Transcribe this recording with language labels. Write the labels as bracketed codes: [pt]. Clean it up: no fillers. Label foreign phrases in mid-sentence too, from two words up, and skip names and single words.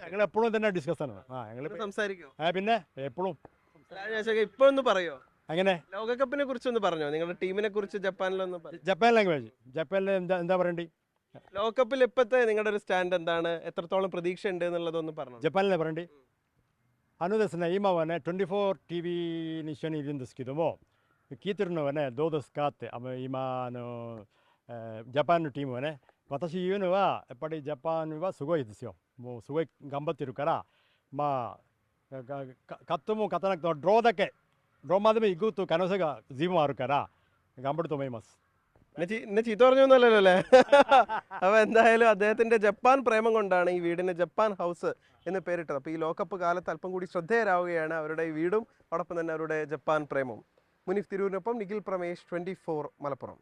[ml] ഞങ്ങൾ എപ്പോഴും തന്നെ ഡിസ്കസ് ആണ്. ഞങ്ങൾ സംസാരിക്കുമോ? പിന്നെ എപ്പോഴും. ഇപ്പോൾ ഒന്ന് പറയോ, അങ്ങനെ ലോകകപ്പിനെ കുറിച്ചൊന്ന് പറഞ്ഞോ, നിങ്ങളുടെ ടീമിനെ കുറിച്ച് ജപ്പാനിലൊന്ന്? ജപ്പാൻ ലാംഗ്വേജ്. ജപ്പാനിൽ എന്താ പറയണ്ടേ? ലോകകപ്പിൽ ഇപ്പോഴത്തെ നിങ്ങളുടെ ഒരു സ്റ്റാൻഡ് എന്താണ്? എത്രത്തോളം പ്രതീക്ഷ ഉണ്ട് എന്നുള്ളതൊന്ന് പറഞ്ഞു. ജപ്പാനിലെ പറയണ്ടേ? [ja] 今はね、24 TV に一緒にいるんですけども、聞いてるのはね、どうですかって、今ジャパンのチームはね、私言うのは、やっぱりジャパンはすごいですよ。もうすごい頑張ってるから、勝っても勝たなくても、ドローまでも行くという可能性が随分あるから、頑張ると思います。 [ml] എന്നെ ചീത്ത പറഞ്ഞൊന്നുമല്ലല്ലോ അല്ലേ? അപ്പോൾ എന്തായാലും അദ്ദേഹത്തിൻ്റെ ജപ്പാൻ പ്രേമം കൊണ്ടാണ് ഈ വീടിന് ജപ്പാൻ ഹൗസ് എന്ന് പേരിട്ടത്. അപ്പോൾ ഈ ലോകകപ്പ് കാലത്ത് അല്പം കൂടി ശ്രദ്ധേയരാവുകയാണ് അവരുടെ ഈ വീടും അതോടൊപ്പം തന്നെ അവരുടെ ജപ്പാൻ പ്രേമവും. മുനീഫ് തിരൂരിനൊപ്പം നിഖിൽ പ്രമേഷ്, 24 മലപ്പുറം.